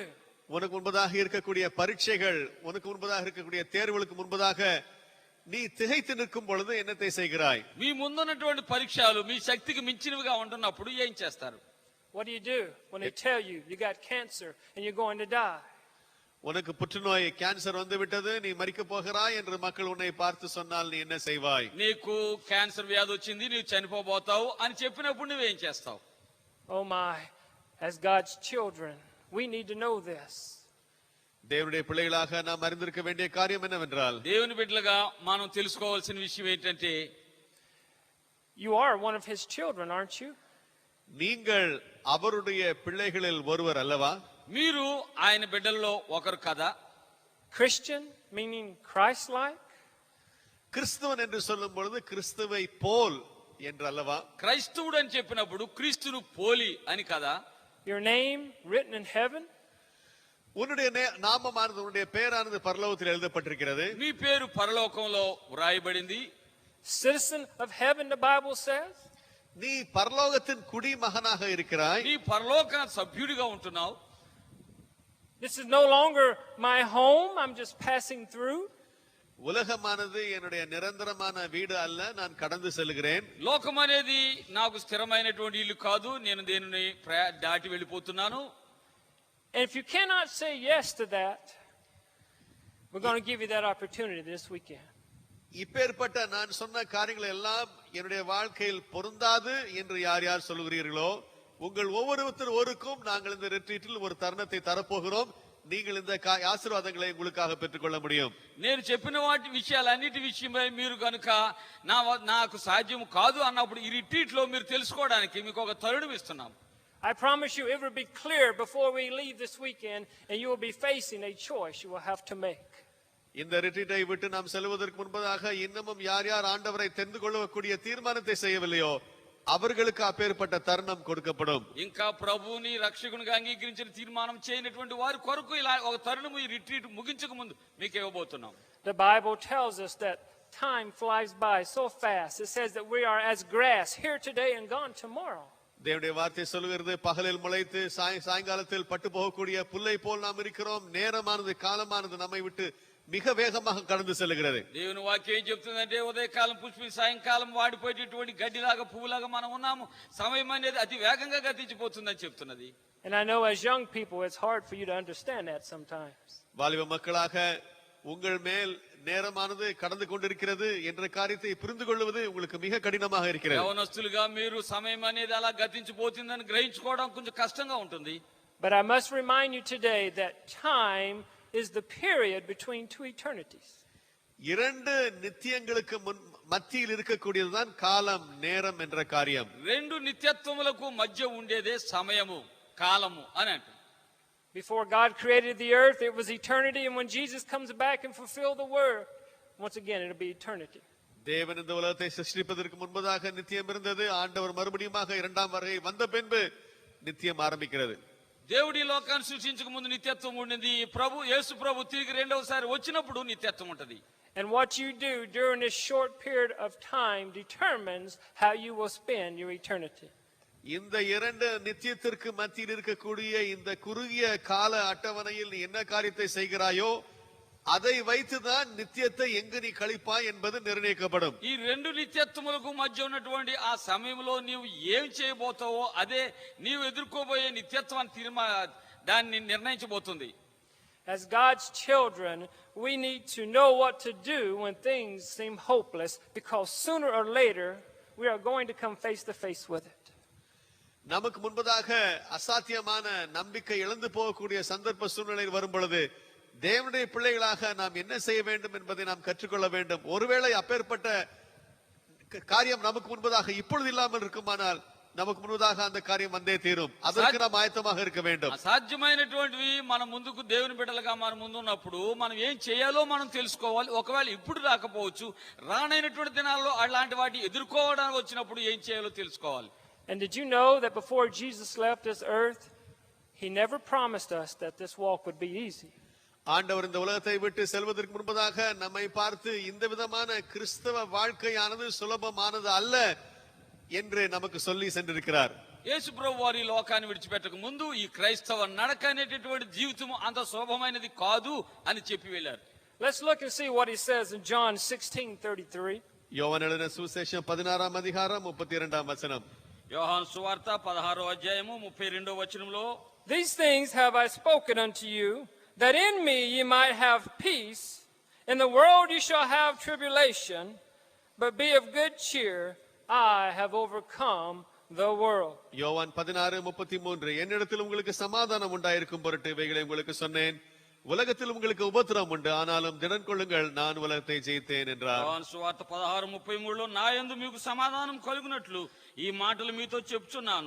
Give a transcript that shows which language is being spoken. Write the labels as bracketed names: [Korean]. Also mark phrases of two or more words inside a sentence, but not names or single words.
[Tamil] உனக்கு முன்பதாக இருக்கக்கூடிய பரீட்சைகள், உனக்கு முன்பதாக இருக்கக்கூடிய தேர்வுகளுக்கு முன்பதாக நீ திகைத்து நிற்கும் பொழுது என்னத்தை செய்கிறாய்? [Telugu] మీ ముందున్నటువంటి పరీక్షలు మీ శక్తికి మించినవిగా ఉంటున్నప్పుడు ఏం చేస్తారు? [English] What do you do when they tell you you got cancer and you're going to die? [Tamil] உனக்கு புற்றுநோய் கேன்சர் வந்து விட்டது, நீ மரிக்க போகிறாய் என்று மக்கள் உன்னை பார்த்து சொன்னால் நீ என்ன செய்வாய்? [Telugu] నీకు క్యాన్సర్ వ్యాధి వచ్చింది, నీవు చనిపోబోతావు అని చెప్పినప్పుడు నువ్వేం చేస్తావు? [English] Oh my, as God's children, we need to know this. [Tamil] தேவனுடைய பிள்ளைகளாக நாம் அறிந்திருக்க வேண்டிய காரியம் என்னவென்றால், [Telugu] దేవుని బిడ్డలుగా మనం తెలుసుకోవాల్సిన విషయం ఏంటంటే, [English] You are one of his children, aren't you? [Tamil] நீங்கள் அவருடைய பிள்ளைகளில் ஒருவர் அல்லவா? [Telugu] మీరు ఆయన బిడ్డల్లో ఒకరు కదా? [English] Christian, meaning Christ-like. [Tamil] கிறிஸ்துவன் என்று சொல்லும் பொழுது கிறிஸ்துவை போல் என்று அல்லவா? [Telugu] క్రైస్తవుడు అని చెప్పినప్పుడు క్రీస్తును పోలి అని కదా? [English] Your name written in heaven. [Tamil] உன்னுடைய நாமமானது, உன்னுடைய பெயரானது பரலோகத்தில் எழுதப்பட்டிருக்கிறது. [Telugu] మీ పేరు పరలోకంలో వ్రాయబడింది. [English] Citizen of heaven, the Bible says. [Tamil] நீ பரலோகத்தின் குடிமகனாக இருக்கிறாய். [Telugu] నీ పరలోక సభ్యుడిగా ఉంటున్నావు. [English] This is no longer my home, I'm just passing through. [Tamil] உலகமானது என்னுடைய நிரந்தரமான வீடு அல்ல, நான் கடந்து செல்கிறேன். [Telugu] లోకం అనేది నాకు స్థిరమైనటువంటి ఇల్లు కాదు, నేను దేనిని దాటి వెళ్ళిపోతున్నాను. [English] And if you cannot say yes to that, we're going to give you that opportunity this weekend. [Tamil] இப்பேற்பட்ட நான் சொன்ன காரியங்கள் எல்லாம் என்னுடைய வாழ்க்கையில் பொருந்தாது என்று யார் யார் சொல்கிறீர்களோ, உங்கள் ஒவ்வொருவருக்கும் நாங்கள் இந்த ரிட்ரீட்டில் ஒரு தருணத்தை தரப்போகிறோம். நீங்கள் இந்த ஆசீர்வாதங்களை உங்களுக்காக பெற்றுக்கொள்ள முடியும். [Telugu] నేను చెప్పిన వాటి విషయాలన్నిటి విషయమై మీరు గనుక నాకు సాధ్యం కాదు అన్నప్పుడు ఈ రిట్రీట్ లో మీరు తెలుసుకోవడానికి మీకు ఒక తరుణం ఇస్తున్నాం. [English] I promise you it will be clear before we leave this weekend and you will be facing a choice you will have to make. [Tamil] இந்த ரிட்ரீட்டை விட்டு நாம் செல்வதற்கு முன்பதாக இன்னமும் யார் யார் ஆண்டவரை தெரிந்து கொள்ளக்கூடிய தீர்மானத்தை செய்யவில்லையோ அவர்களுக்கு அப்பேற்பட்ட தருணம் கொடுக்கப்படும். [Telugu] ఇంకా ప్రభువుని రక్షకునిగా అంగీకరించిన తీర్మానం చేయనటువంటి వారి కొరకు ఇలా ఒక తరుణం ఈ రిట్రీట్ ముగించక ముందు మీకు ఇవ్వబోతున్నాం. [English] The Bible tells us that time flies by so fast. It says that we are as grass, here today and gone tomorrow. [Tamil] தேவனுடைய வார்த்தை சொல்கிறது, பகலில் முளைத்து சாயங்காலத்தில் பட்டு போகக்கூடிய புல்லை போல் நாம் இருக்கிறோம். நேரமானது, காலமானது நம்மை விட்டு மிக வேகமாக கடந்து செல்கிறது. [Telugu] దేవుని వాక్యం ఏం చెప్తుందంటే, ఉదయకాలం పుష్పి సాయంకాలం వాడిపోయేటటువంటి గడ్డిలాగా పువ్వులాగా మనం ఉన్నాము. సమయం అనేది అతి వేగంగా గతించిపోతుందని చెప్తున్నది. [English] And I know as young people it's hard for you to understand that sometimes. [Tamil] வாலிப மக்களாக உங்கள் மேல் நேரமானது கடந்து கொண்டிருக்கிறது என்ற காரியத்தை புரிந்து கொள்வது உங்களுக்கு மிக கடினமாக இருக்கிறது. [Telugu] యవనస్తులుగా మీరు సమయం అనేది అలా గతించిపోతుందని గ్రహించుకోవడం కొంచెం కష్టంగా ఉంటుంది. [English] But I must remind you today that time is the period between two eternities. [Tamil] இரண்டு நித்தியங்களுக்கு மத்தியில் இருக்கக்கூடியதுதான் காலம், நேரம் என்ற காரியம். [Telugu] రెండు నిత్యత్వములకు మధ్య ఉండేదే సమయము, కాలము అని అంటారు. [English] Before God created the earth, it was eternity, and when Jesus comes back and fulfill the word, once again it'll be eternity. [Tamil] தேவன் இந்த உலகத்தை சிருஷ்டிப்பதற்கு முன்பதாக நித்தியம் இருந்தது. ஆண்டவர் மறுபடியும் இரண்டாம் வருகை வந்த பின்பு நித்தியம் ஆரம்பிக்கிறது. [Telugu] దేవుడి లోకాన్ని సృష్టించక ముందు నిత్యత్వం ఉండింది. యేసు ప్రభు తిరిగి రెండవసారి వచ్చినప్పుడు నిత్యత్వం ఉంటది. [English] And what you do during this short period of time determines how you will spend your eternity. [Tamil] இந்த இரண்டு நித்தியத்திற்கு மத்தியில் இருக்கக்கூடிய இந்த குறுகிய கால அட்டவணையில் நீ என்ன காரியத்தை செய்கிறாயோ அதை வைத்துதான் நித்தியத்தை எங்கு நீ கழிப்பாய் என்பது நிர்ணயிக்கப்படும். [Telugu] ఈ రెండు నిత్యత్వములకు మధ్య ఉన్నటువంటి ఆ సమయంలో నీవు ఏం చేయబోతావో అదే నీవు ఎదుర్కోబోయే నిత్యత్వాన్ని దాన్ని నిర్ణయించబోతుంది. [English] As God's children, we need to know what to do when things seem hopeless, because sooner or later we are going to come face to face with it. [Tamil] நமக்கு முன்பதாக அசாத்தியமான நம்பிக்கை இழந்து போகக்கூடிய சந்தர்ப்ப சூழ்நிலை வரும் பொழுது தேவனுடைய பிள்ளைகளாக நாம் என்ன செய்ய வேண்டும் என்பதை நாம் கற்றுக்கொள்ள வேண்டும். ஒருவேளை அப்பேற்பட்ட காரியம் நமக்கு முன்பதாக இப்பொழுது இல்லாமல் இருக்குமானால் நமக்கு முன்பதாக அந்த காரியம் வந்தே தீரும். அதற்கு நாம் ஆயத்தமாக இருக்க வேண்டும். [Telugu] అసాధ్యమైనటువంటివి మన ముందుకు దేవుని బిడ్డలుగా మన ముందు ఉన్నప్పుడు మనం ఏం చేయాలో మనం తెలుసుకోవాలి. ఒకవేళ ఇప్పుడు రాకపోవచ్చు, రానైనటువంటి దినాల్లో అలాంటి వాటి ఎదుర్కోవడానికి వచ్చినప్పుడు ఏం చేయాలో తెలుసుకోవాలి. [English] And did you know that before Jesus left this earth, he never promised us that this walk would be easy? [Tamil] ஆண்டவர் இந்த உலகத்தை விட்டு செல்வதற்கு முன்பதாக நம்மை பார்த்து இந்த விதமான கிறிஸ்தவ வாழ்க்கையானது சுலபமானது அல்ல என்று நமக்கு சொல்லி சென்றிருக்கிறார். [Telugu] యేసు ప్రభు వారి లోకాన్ని విడిచిపెట్టక ముందు ఈ క్రైస్తవ నడక అనేటటువంటి జీవితం అంత శోభమైనది కాదు అని చెప్పి వెళ్ళారు. [English] Let's look and see what he says in John 16:33. [Tamil] யோவான் எழுதின சுவிசேஷம் 16ஆம் அதிகாரம் 32ஆம் வசனம். [Telugu] యోహాను సువార్త 16వ అధ్యాయము 32వ వచనంలో, [English] These things have I spoken unto you, that in me ye might have peace. In the world ye shall have tribulation, but be of good cheer. I have overcome the world. [Tamil] யோவான் 16:33. என்னிடத்தில் உங்களுக்கு சமாதானம் உண்டாயிருக்கும் பொருட்டு இவைகளை உங்களுக்கு சொன்னேன். உலகத்தில் உங்களுக்கு உபத்திரம் உண்டு, ஆனாலும் திடன் கொள்ளுங்கள், நான் உலகத்தை ஜெயித்தேன் என்றார். [Telugu] యోహాను సువార్త 16:33లో, నా యందు మీకు సమాధానం కలుగునట్లు ఈ మాటలు మీతో చెప్తున్నాను.